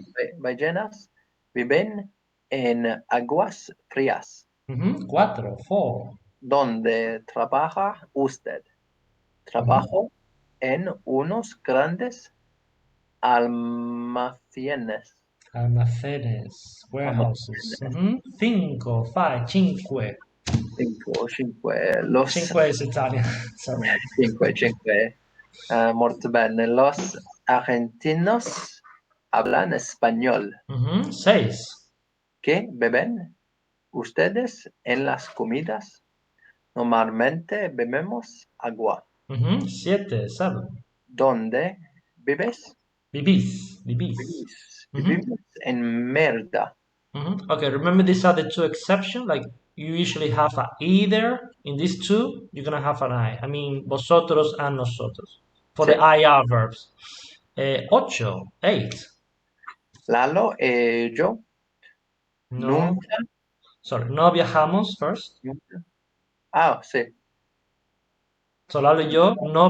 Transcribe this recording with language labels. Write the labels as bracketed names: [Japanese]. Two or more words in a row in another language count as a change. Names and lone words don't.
[Spanish] ballenas viven en aguas frías. Cuatro. Four. ¿Dónde trabaja usted? Trabajo en unos grandes almacenes. Almacenes. Warehouses. Almacenes. Cinco. [English] Five. Cinque. [Italian] Cinque. Los [English] Cinque is Italian. Sorry. [Italian] cinque. Molto bene. [Spanish] Los argentinos hablan español. Seis. ¿Qué beben ustedes en las comidas? Normalmente bebemos agua. Siete. Seven. ¿Dónde vives? Vivís. Vivís. Vivimos en Merda. [English] Okay, remember these are the two exceptions. Like you usually have a either. In these two, you're gonna have an I. I mean, vosotros and nosotros. For [Spanish] Sí. [English] the IR verbs. Ocho. Eight. [Spanish] Lalo y yo No. nunca, Sorry. No viajamos first. nunca. Ah, sí. So Lalo y yo no